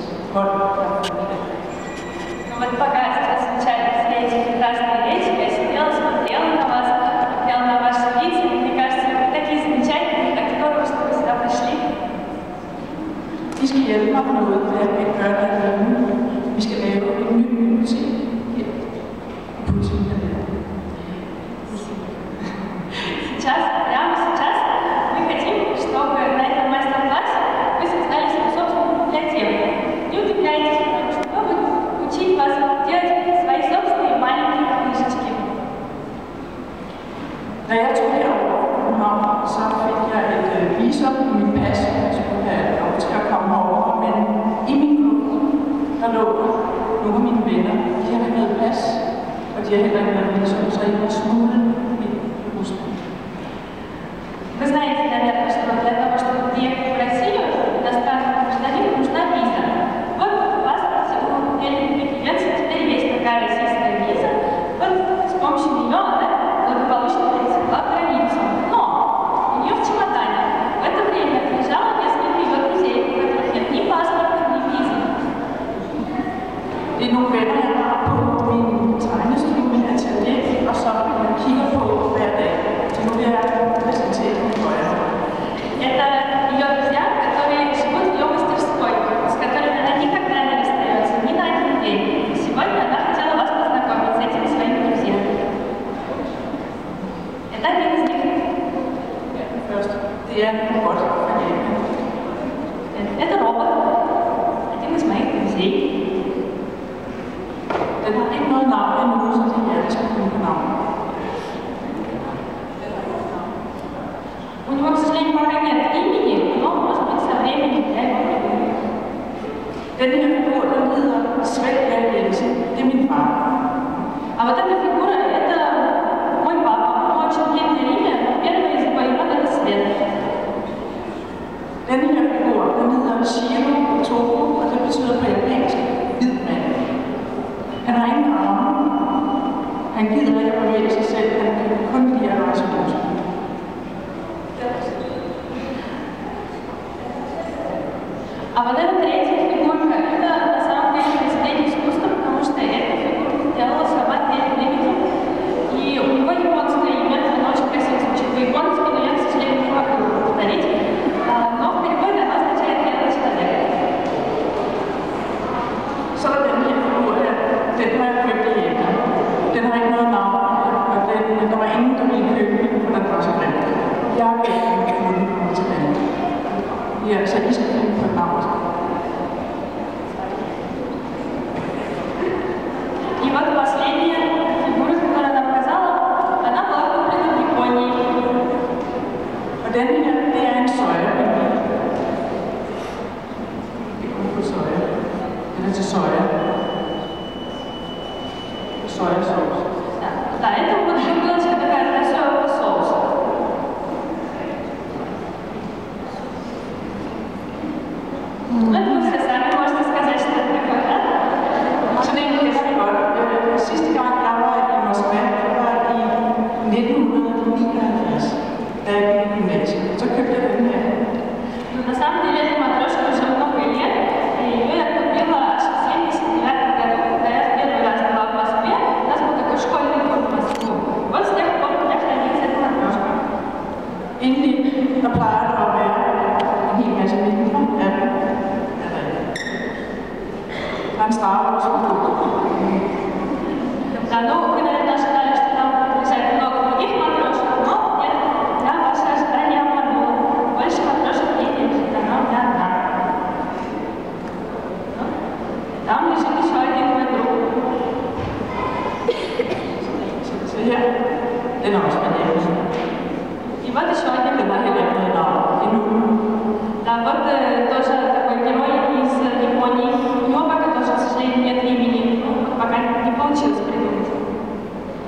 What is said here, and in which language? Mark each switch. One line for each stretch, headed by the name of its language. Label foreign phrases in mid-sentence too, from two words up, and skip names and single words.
Danish: hold.
Russian: Ну вот пока сейчас звучали все эти прекрасные речи, я сидела, смотрела на вас, смотрела на ваши лица, и мне кажется, вы такие замечательные, так здорово, что вы сюда пришли.
Danish: I skal hjælpe mig med noget, hvad jeg vil gøre derhjemme. Vi skal lave en ny musik her i Politikanalen.
Russian: Сейчас, прямо сейчас, мы хотим, чтобы на этом мастер-классе вы создали свою собственную библиотеку. Не удивляйтесь, потому что мы будем учить вас делать свои собственные маленькие книжечки.
Danish: Da jeg tog herover fra København, så fik jeg et visum i min pas, jeg skulle have lov til at komme herover. Men i min kuffert, der lå nogle af mine venner. De har ikke noget pas, og de har heller ikke noget visum, så jeg var smuglet ind i Rusland.
Russian: Вы знаете, наверное, что для того, чтобы приехать в Россию, иностранному гражданину нужна виза. Вот в паспорте у Елены теперь есть такая российская виза. Вот с помощью нее она благополучно пересекла границу. Но у нее в чемодане в это время лежало несколько ее друзей, у которых нет ни паспорта, ни визы.
Danish: Det er nogle venner, jeg har på min tegnestue, min atelier, og som jeg kigger på hver dag. Så nu vil jeg præsentere dem for jer.
Russian: Это ее друзья, которые живут в ее мастерской, с которыми она никогда не расстается, ни на один день. И сегодня она хотела вас познакомить с этими своими друзьями. Это один из них.
Danish: Først, det er en robot fra Japan.
Russian: Это робот, один из моих друзей.
Danish: Den har ikke noget navn endnu, så det er jeg skal finde på navn.
Russian: У него, к сожалению, пока нет имени, но, может быть, со временем я его придумаю.
Danish: Den her figur, den hedder Svend Jensen. Det er min far.
Russian: А вот эта фигура, это мой папа. У него очень длинное имя, но первое из его имен это Свет.
Danish: Den her figur, den hedder Shiro Togo, og det betyder på japansk hvid mand. Han har ingen arme. Han gider ikke at bevæge sig selv. Han kan kun lide at rejse rundt.
Russian: А вот эта третья фигурка, это на самом деле произведение искусства, потому что эта фигурка сделала сама перед временем. И у него японское имя, оно очень красиво звучит по-японски, но я, к сожалению, не могу его повторить. Но в переводе оно означает «белый человек».
Danish: Så er der den her figur her. Den har jeg købt i Japan. Den har ikke noget navn, og der var ingen, der ville købe den, for den var så grim. Jeg har købt den og fundet den tilbage. Ja, så I skal finde på et navn.
Russian: И вот последняя фигура, которую она показала, она была куплена в Японии.
Danish: Og den her, det er en soja. Det er kun på soja. Den er til soja. Sojasauce.
Russian: Да, это вот бутылочка такая для соевого соуса. Ну, это вы все сами можете сказать, что это такое, да?
Danish: Så det er rigtig godt. Sidste gang, jeg var i Moskva, det var i 1979, da jeg gik i gymnasiet. Så købte jeg den her.
Russian: Но на самом деле эта матрешка уже много лет, и ее я купила аж в 79 году, когда я в первый раз была в Москве. У нас был такой школьный тур в Москву. Вот с тех пор у меня хранится эта матрешка.
Danish: Endelig, der plejer der at være en hel masse mindre af dem. Der er en Star Wars produkt.
Russian: Да, ну, вы, наверное, ожидали, что там лежат много других матрешек, но нет, да, ваши ожидания обманули. Больше матрешек нет, она у меня одна. Ну, там лежит еще один мой друг.
Danish: Så her, den er også banalt.
Russian: И вот еще один
Danish: Den har heller ikke noget navn endnu.
Russian: Да, вот тоже такой герой из Японии. У него пока тоже, к сожалению, нет имени. Ну, пока не получилось придумать.